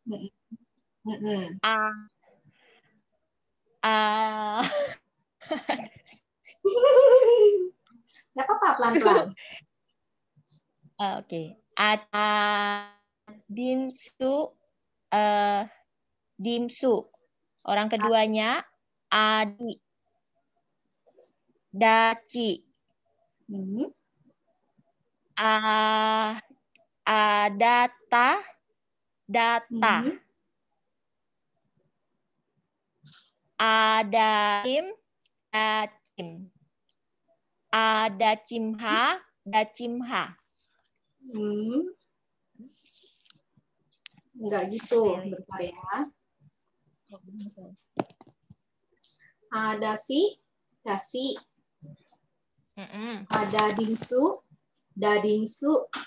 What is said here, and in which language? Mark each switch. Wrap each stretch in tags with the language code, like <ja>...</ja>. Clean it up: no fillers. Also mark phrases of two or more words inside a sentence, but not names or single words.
<id>Nggak apa-apa, pelan-pelan. Oke. Ada dimsu, dimsu. Orang keduanya adi, daci, adata, data, adaim, dacim, adacimha, dacimha. Enggak gitu, bentar ya. Ada si, dasi. Ada dingsu, dadingsu.</id>